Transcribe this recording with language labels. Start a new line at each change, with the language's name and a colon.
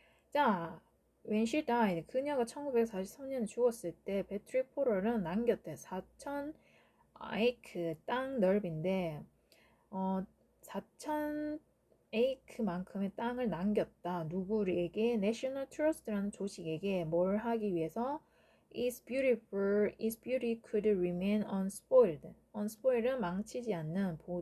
Korean: 자,
English: when she died,
Korean: 그녀가 1943년에 죽었을 때 배트릭 포럴은 남겼대. 4,000 에이크 땅 넓인데 4,000 에이크만큼의 땅을 남겼다. 누구에게? National Trust라는 조직에게 뭘 하기 위해서?
English: Its beauty could remain unspoiled.
Korean: unspoiled은 망치지 않는.